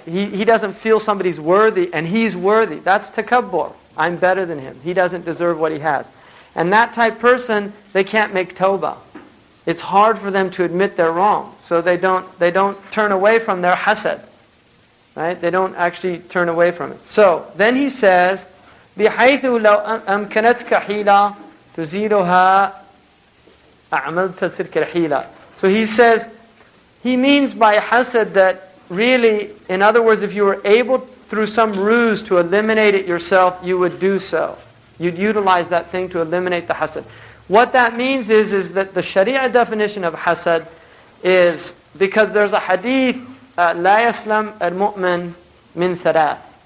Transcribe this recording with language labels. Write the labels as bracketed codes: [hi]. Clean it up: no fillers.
[en] He doesn't feel somebody's worthy, and he's worthy. That's takabbur. I'm better than him. He doesn't deserve what he has. And that type person, they can't make tawbah. It's hard for them to admit they're wrong. So they don't turn away from their hasad. Right? They don't actually turn away from it. So then he says, [ar] بِحَيْثُ لَوْ أَمْكَنَتْكَ حِيلًا تُزِيلُهَا أَعْمَلْتَ تِلْكَ الْحِيلًا. [en] So he says, he means by hasad that really, in other words, if you were able through some ruse to eliminate it yourself, you would do so. You'd utilize that thing to eliminate the hasad. What that means is that the Sharia definition of hasad is, because there's a hadith, [ar] لا يسلم المؤمن من ثلاث.